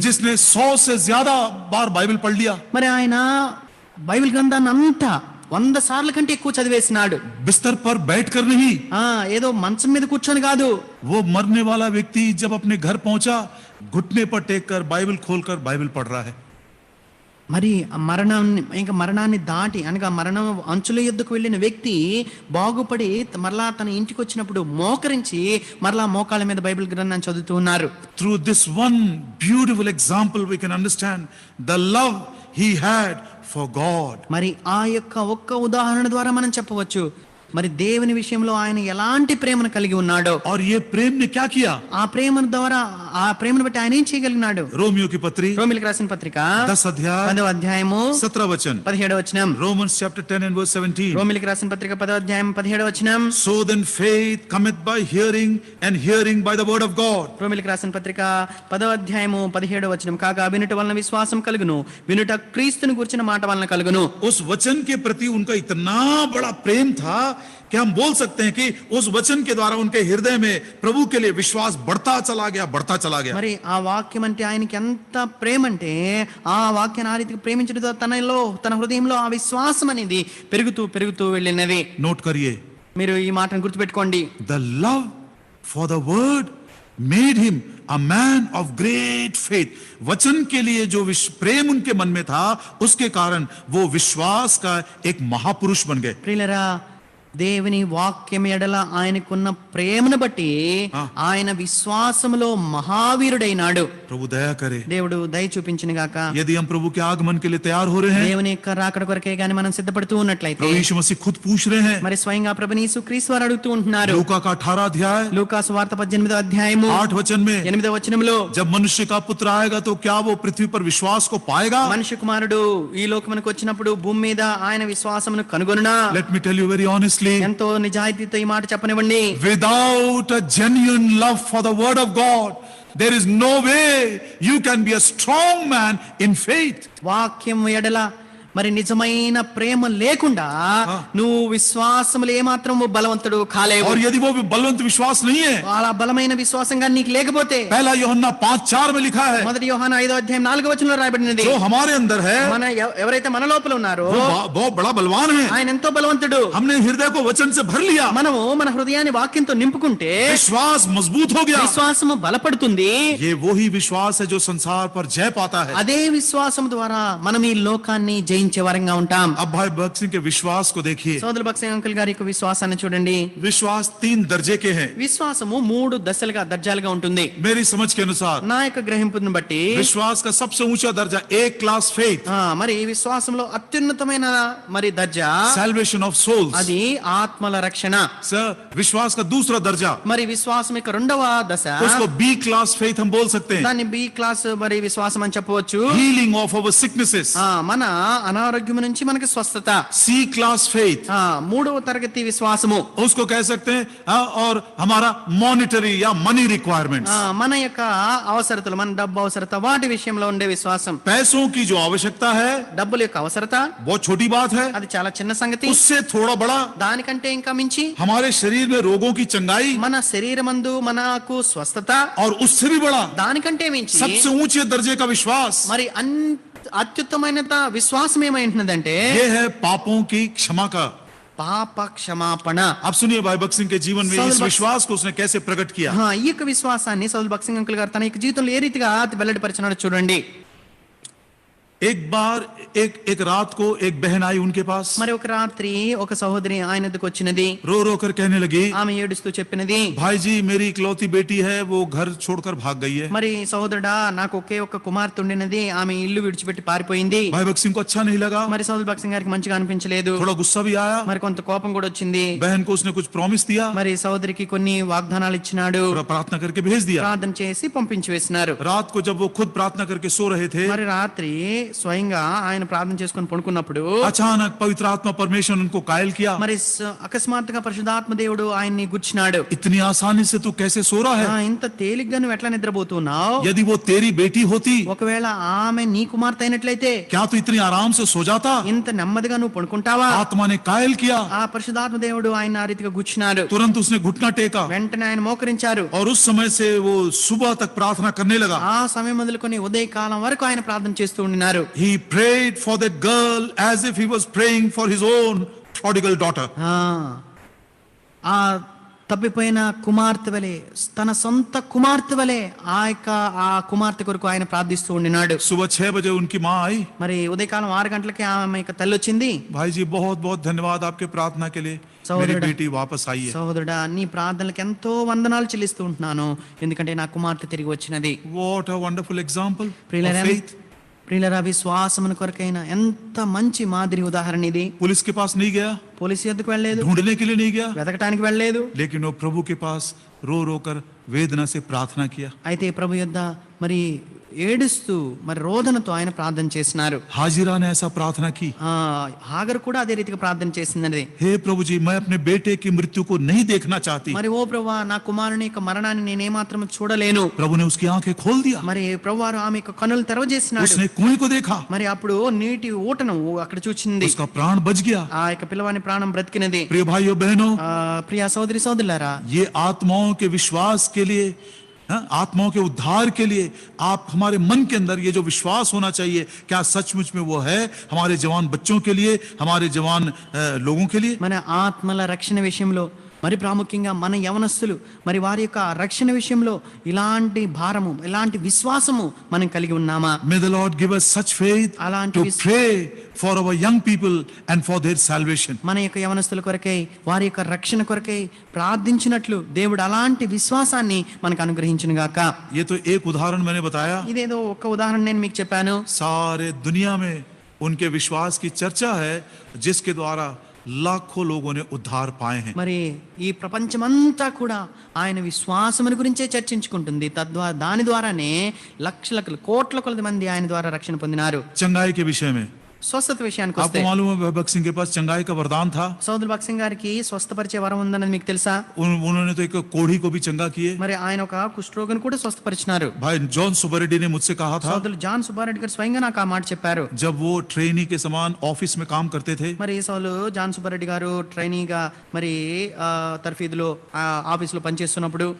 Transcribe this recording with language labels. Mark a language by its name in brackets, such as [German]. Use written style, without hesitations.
[Hindi] जिसने 100 से ज्यादा बार बाइबल पढ़ लिया. [Telugu] మరి ఆయన బైబిల్ గ్రంథాన్ని అంతా 100 సార్లు కంటే ఎక్కువ చదివేసినాడు. [Hindi] बिस्तर पर बैठकर नहीं. [Telugu] ఏదో మంచం మీద కూర్చొని కాదు. [Hindi] वो मरने वाला व्यक्ति जब अपने घर पहुंचा, घुटने पर टेक कर बाइबल खोलकर बाइबल पढ़ रहा है. [Telugu] మరి మరణాన్ని దాటి అనగా మరణం అంచుల యుద్ధకు వెళ్ళిన వ్యక్తి బాగుపడి మరలా తన ఇంటికి వచ్చినప్పుడు మోకరించి మరలా మోకాళ్ళ మీద బైబిల్ గ్రంథాన్ని చదువుతూ ఉన్నారు. [English] Through this one beautiful example we can understand the love he had for God. [Telugu] మరి ఆ యొక్క ఒక్క ఉదాహరణ ద్వారా మనం చెప్పవచ్చు మరి దేవుని విషయంలో ఆయన ఎలాంటి ప్రేమను కలిగి ఉన్నాడో. [Hindi] और ये प्रेम ने क्या किया? [Telugu] ఆ ప్రేమ ద్వారా ఆ ప్రేమను బట్టి ఆయన ఏం చేయగలిగినాడు? [Hindi] रोमियो की पत्री [Telugu] రోమిలికి రాసిన పత్రిక [Hindi] 10 अध्याय [Telugu] 10వ అధ్యాయము [Hindi] 17 वचन. [Telugu] 17వ వచనం. [English] Romans chapter 10 and verse 17. [Telugu] రోమిలికి రాసిన పత్రిక 10వ అధ్యాయం 17వ వచనం. [English] So then faith cometh by hearing and hearing by the word of God. [Telugu] రోమిలికి రాసిన పత్రిక 10వ అధ్యాయము 17వ వచనం. కాగా వినుట వలన విశ్వాసం కలుగును, వినుట క్రీస్తుని గురించిన మాట వలన కలుగును. [Hindi] उस वचन के प्रति उनका इतना बड़ा प्रेम था क्या हम बोल सकते हैं कि उस वचन के द्वारा उनके हृदय में प्रभु के लिए विश्वास बढ़ता चला गया? [Telugu] మరి ఆ వాక్యం అంటే ఆయనకి ఎంత ప్రేమ అంటే ఆ వాక్యాన్ని ఆ రీతిగా ప్రేమించడంతో తన హృదయంలో ఆ విశ్వాసం అనేది పెరుగుతూ పెరుగుతూ వెళ్ళినది. [Hindi] नोट करिए, [Telugu] మీరు ఈ మాటను గుర్తుపెట్టుకోండి. [English] the love for the word made him a man of great faith. [Hindi] वचन के लिए जो प्रेम उनके मन में था, उसके कारण वो विश्वास का एक महापुरुष बन गए. [Telugu] ప్రియులరా, దేవుని వాక్యం ఎడల ఆయనకున్న ప్రేమను బట్టి ఆయన విశ్వాసములో మహావీరుడైనాడు. [Hindi] प्रभु दया करे. [Telugu] దేవుడు దయ చూపించిన గాక. [Hindi] यदि हम प्रभु के आगमन के लिए तैयार हो रहे हैं, [Telugu] దేవుని యొక్క రాకడ కొరకే గాని మనం సిద్ధపడుతూ ఉన్నట్లయితే, [Hindi] प्रभु यीशु मसीह खुद पूछ रहे हैं. [Telugu] మరి స్వయంగా ప్రభుని యేసుక్రీస్తు వారు అడుగుతూ ఉంటున్నారు. [Hindi] लूका का 18 अध्याय [Telugu] లూకాసు వార్త 18వ అధ్యాయము [Hindi] 8 वचन में, [Telugu] 8వ వచనంలో, [Hindi] जब मनुष्य का पुत्र आएगा तो क्या वो पृथ्वी पर विश्वास को पाएगा? [Telugu] మనుష్య కుమారుడు ఈ లోకమునకు వచ్చినప్పుడు భూమి మీద ఆయన విశ్వాసమును కనుగొనునా? [English] Let me tell you very honestly, [Telugu] ఎంతో నిజాయితీతో ఈ మాట చెప్పనివ్వండి. [English] without a genuine love for the word of God, there is no way you can be a strong man in faith. [Telugu] వాక్యం ఎడల మరి నిజమైన ప్రేమ లేకుండా నువ్వు విశ్వాసములు ఏమాత్రం బలవంతుడు కాలేవు. [Hindi] और यदि वो बलवंत विश्वास नहीं है, [Telugu] అలా బలమైన విశ్వాసంగా నీకు లేకపోతే, [Hindi] पहला यूहन्ना 5:4 में लिखा है, [Telugu] మొదటి యోహాను 5వ అధ్యాయం 4వ వచనంలో రాయబడినది, [Hindi] जो हमारे अंदर है [Telugu] మన ఎవరైతే మన లోపల ఉన్నారో [Hindi] वो बहुत बड़ा बलवान है. [Telugu] ఆయన ఎంతో బలవంతుడు. [Hindi] हमने हृदय को वचन से भर लिया, [Telugu] మనము మన హృదయాన్ని వాక్యంతో నింపుకుంటే [Hindi] विश्वास मजबूत हो गया. [Telugu] విశ్వాసము బలపడుతుంది. [Hindi] ये वही विश्वास है जो संसार पर जय पाता है. [Telugu] అదే విశ్వాసం ద్వారా మనం ఈ లోకాన్ని జయించే వారంగా ఉంటాం. [Hindi] अब भाई भक्त सिंह के विश्वास को देखिए. [Telugu] సోదరు భక్తి అంకుల్ గారి యొక్క విశ్వాసాన్ని చూడండి. [Hindi] विश्वास 3 दर्जे के हैं. [Telugu] విశ్వాసము 3 దర్జాలుగా ఉంటుంది. [Hindi] मेरी समझ के अनुसार [Telugu] నా యొక్క గ్రహింపును బట్టి [Hindi] विश्वास का सबसे ऊंचा दर्जा [English] A class faith, [Telugu] మరి ఈ విశ్వాసంలో అత్యున్నతమైన మరి దర్జా [English] salvation of souls. [Telugu] అది ఆత్మల రక్షణ. [Hindi] सर, विश्वास का दूसरा दर्जा, [Telugu] మరి విశ్వాసం యొక్క రెండవ దశ, [Hindi] उसको [English] B class faith [Hindi] हम बोल सकते हैं. [Telugu] దాన్ని [English] B class [Telugu] మరి విశ్వాసం అని చెప్పవచ్చు. [English] healing of our sicknesses. [Telugu] మన అనారోగ్యం నుంచి మనకి స్వస్థత. [English] C class faith, [Telugu] 3వ తరగతి విశ్వాసము. [Hindi] उसको कह सकते हैं. और हमारा [English] monetary या money requirements, [Telugu] మన యొక్క అవసరతలు, మన డబ్బు అవసరత, వాటి విషయంలో ఉండే విశ్వాసం. [Hindi] पैसों की जो आवश्यकता है [Telugu] డబ్బుల యొక్క అవసరత [Hindi] बहुत छोटी बात है. [Telugu] అది చాలా చిన్న సంగతి. [Hindi] उससे थोड़ा बड़ा [Telugu] దానికంటే ఇంకా మించి [Hindi] हमारे शरीर में रोगों की चंगाई, [Telugu] మన శరీరమందు మనకు స్వస్థత, [Hindi] और उससे भी बड़ा [Telugu] దానికంటే మించి [Hindi] सबसे ऊंचे दर्जे का विश्वास, [Telugu] మరి అత్యుత్తమైన విశ్వాసం ఏమైంటున్నదంటే [Hindi] ये है पापों की क्षमा का. [Telugu] పాప క్షమాపణ. [Hindi] आप सुनिए भाई भक्त सिंह के जीवन में इस विश्वास को उसने कैसे प्रकट किया. [Telugu] ఈ యొక్క విశ్వాసాన్ని సౌల్ భక్సింగ్ అంకుల్ గారు తన యొక్క జీవితంలో ఏ రీతిగా వెల్లడిపరిచినాడో చూడండి. [Hindi] एक बार एक रात को एक बहन आई उनके पास, [Telugu] మరి ఒక రాత్రి ఒక సహోదరి ఆయన వద్దకు వచ్చినది. [Hindi] रो रो कर कहने लगी, [Telugu] ఆమె ఏడుస్తూ చెప్పినది, [Hindi] भाई जी मेरी इकलौती बेटी है, वो घर छोड़कर भाग गई है. [Telugu] మరి సహోదరుడా, నాకు ఒకే ఒక్క కుమార్తె ఉండినది, ఆమె ఇల్లు విడిచిపెట్టి పారిపోయింది. [Hindi] भाई भक्त सिंह को अच्छा नहीं लगा, [Telugu] మరి సౌల్ భక్సింగ్ గారికి మంచిగా అనిపించలేదు. [Hindi] थोड़ा गुस्सा भी आया. [Telugu] మరి కొంత కోపం కూడా వచ్చింది. [Hindi] बहन को उसने कुछ प्रॉमिस दिया, [Telugu] మరి సహోదరికి కొన్ని వాగ్దానాలు ఇచ్చినాడు. [Hindi] थोड़ा प्रार्थना करके भेज दिया. [Telugu] ప్రార్థన చేసి పంపించి వేసినారు. [Hindi] रात को जब वो खुद प्रार्थना करके सो रहे थे, [Telugu] మరి రాత్రి స్వయంగా ఆయన ప్రార్థన చేసుకొని పడుకున్నప్పుడు [Hindi] अचानक पवित्र आत्मा परमेश्वर उनको कायल किया. [Telugu] మరి అకస్మాత్తుగా పరిశుద్ధాత్మ దేవుడు ఆయన్ని గుచ్చినాడు. [Hindi] इतनी आसानी से तू कैसे सो रहा है? [Telugu] ఇంత తేలిగ్గా నువ్వు ఎట్లా నిద్రపోతున్నావు? [Hindi] यदि वो तेरी बेटी होती, [Telugu] ఒకవేళ ఆమె నీ కుమార్తె అయినట్లయితే [Hindi] क्या तू इतनी आराम से सो जाता? [Telugu] ఇంత నెమ్మదిగా నువ్వు పడుకుంటావా? [Hindi] आत्मा ने कायल किया. [Telugu] ఆ పరిశుద్ధాత్మ దేవుడు ఆయన ఆ రీతిగా గుచ్చినాడు. [Hindi] तुरंत उसने घुटना टेका [Telugu] వెంటనే ఆయన మోకరించారు. [Hindi] और उस समय से वो सुबह तक प्रार्थना करने लगा. [Telugu] ఆ సమయం మొదలుకొని ఉదయ కాలం వరకు ఆయన ప్రార్థన చేస్తూ ఉన్నారు. [English] He prayed for that girl as if he was praying for his own prodigal daughter. [Telugu] ఆ తప్పిపోయిన కుమార్తె వలె, తన సొంత కుమార్తె వలె ఆ కుమార్తె కొరకు ఆయన ప్రార్థిస్తూ ఉండినాడు. [Hindi] सुबह 6 बजे उनकी माँ आई. [Telugu] మరి ఉదయకాలం 6 గంటలకి ఆమె యొక్క తల్లి వచ్చింది. [Hindi] भाई जी बहुत बहुत धन्यवाद आपके प्रार्थना के लिए, मेरी बेटी वापस आई है. [Telugu] సహోదరుడా, నీ ప్రార్థనలకు ఎంతో వందనాలు చెల్లిస్తూ ఉంటున్నాను, ఎందుకంటే నా కుమార్తె తిరిగి వచ్చినది. [English] What a wonderful example of faith. [Telugu] ప్రియులరా, విశ్వాసమున కొరకైన ఎంత మంచి మాదిరి ఉదాహరణ ఇది. [Hindi] पुलिस के पास नहीं गया, [Telugu] పోలీసు ఎద్దుకు వెళ్ళలేదు, [Hindi] ढूंढने के लिए नहीं गया, [Telugu] వెతకటానికి వెళ్ళలేదు, [Hindi] लेकिन वो प्रभु के पास रो रो कर वेदना से प्रार्थना किया. [Telugu] అయితే ప్రభు యొద్ద మరి ఏడుస్తూ మరి రోదనతో ఆయన ప్రార్థన చేసినారు. [Hindi] हाजिरा ने ऐसा प्रार्थना की, [Telugu] హాగరు కూడా అదే రీతిగా ప్రార్థన చేసిందండి. [Hindi] हे प्रभु जी, मैं अपने बेटे की मृत्यु को नहीं देखना चाहती. [Telugu] మరి ఓ ప్రభువా, నా కుమారుని యొక్క మరణాన్ని నేనేమాత్రం చూడలేను. [Hindi] प्रभु ने उसकी आंखें खोल दिया, [Telugu] మరి ప్రభువారు ఆమె యొక్క కన్నులు తెరవజేసినాడు. [Hindi] उसने कुएं को देखा, [Telugu] మరి అప్పుడు నీటి ఊటను అక్కడ చూచింది. [Hindi] उसका प्राण बच गया. [Telugu] ఆ యొక్క పిల్లవాని ప్రాణం బ్రతికినది. [Hindi] प्रिय भाइयों बहनों, [Telugu] ప్రియ సోదరి సోదరులారా, [Hindi] ये आत्माओं के विश्वास के लिए, आत्माओं के उद्धार के लिए आप हमारे मन के अंदर ये जो विश्वास होना चाहिए, क्या सचमुच में वो है हमारे जवान बच्चों के लिए, हमारे जवान लोगों के लिए? [Telugu] మన ఆత్మల రక్షణ విషయంలో, మరి ప్రాముఖ్యంగా మన యవనస్తులు మరి వారి యొక్క రక్షణ విషయంలో ఇలాంటి భారము, ఇలాంటి విశ్వాసము మనం కలిగి ఉన్నామా? [English] May the Lord give us such faith [Telugu] అలాంటి [English] to pray for our young people and for their salvation. [Telugu] మన యొక్క యవనస్తుల కొరకై, వారి యొక్క రక్షణ కొరకై ప్రార్థించినట్లు దేవుడు అలాంటి విశ్వాసాన్ని మనకు అనుగ్రహించును గాక. [Hindi] ये तो एक उदाहरण मैंने बताया, [Telugu] ఇదేదో ఒక్క ఉదాహరణ నేను మీకు చెప్పాను. [Hindi] सारे दुनिया में उनके विश्वास की चर्चा है, जिसके द्वारा लाखों लोगों ने उद्धार पाए हैं. [Telugu] మరి ఈ ప్రపంచమంతా కూడా ఆయన విశ్వాసమును గురించే చర్చించుకుంటుంది. దాని ద్వారానే లక్షల కోట్ల కొలది మంది ఆయన ద్వారా రక్షణ పొందినారు. [Hindi] चंगाई के विषय में [Telugu] స్వస్థత విషయానికి [Hindi] आपको [Telugu] వస్తే, [Hindi] मालूम है भगत सिंह के पास चंगाई का वरदान था. [Telugu] సోదరు భగత్ సింగ్ గారికి స్వస్థపరిచే వరం ఉందన్నది మీకు తెలుసా? [Hindi] उन्होंने तो एक कोढ़ी को भी चंगा किए. [Telugu] మరి ఆయన ఒక కుష్ఠరోగిని కూడా స్వస్థపరిచినారు. [Hindi] भाई जॉन सुबरेड्डी ने मुझसे कहा था, [Telugu] సోదరులు జాన్ సుబ్బారెడ్డి గారు స్వయంగా నాకు ఆ మాట చెప్పారు. [Hindi] जब वो ट्रेनी के समान ऑफिस में काम करते थे, [Telugu] మరి సోదరులు జాన్ సుబ్బారెడ్డి గారు ట్రైనీగా మరి తర్ఫీదులో ఆఫీసులో పనిచేస్తున్నప్పుడు